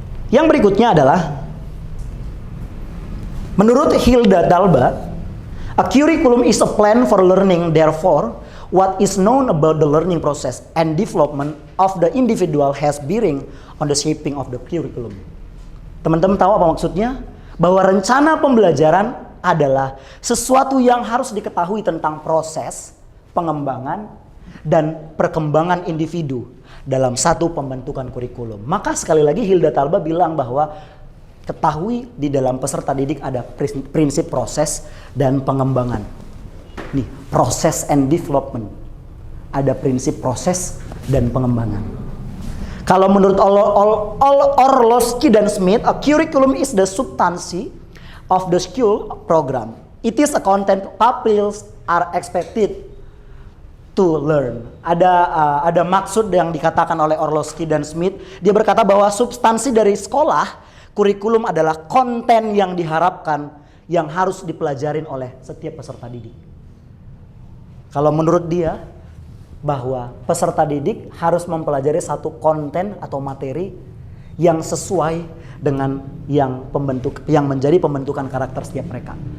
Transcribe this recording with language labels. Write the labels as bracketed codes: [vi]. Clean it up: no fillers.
[id] Yang berikutnya adalah menurut Hilda Dalba, [en] a curriculum is a plan for learning, therefore what is known about the learning process and development of the individual has bearing on the shaping of the curriculum. [id] Teman-teman tahu apa maksudnya? Bahwa rencana pembelajaran adalah sesuatu yang harus diketahui tentang proses pengembangan dan perkembangan individu dalam satu pembentukan kurikulum. Maka sekali lagi Hilda Talba bilang bahwa ketahui di dalam peserta didik ada prinsip proses dan pengembangan. Nih, proses [en] and development. [id] Ada prinsip proses dan pengembangan. Kalau menurut Orlowski dan Smith, [en] a curriculum is the substansi of the school program. It is a content pupils are expected to learn. [id] Ada maksud yang dikatakan oleh Orlowski dan Smith. Dia berkata bahwa substansi dari sekolah, kurikulum adalah konten yang diharapkan yang harus dipelajarin oleh setiap peserta didik. Kalau menurut dia, bahwa peserta didik harus mempelajari satu konten atau materi yang sesuai dengan yang menjadi pembentukan karakter setiap mereka.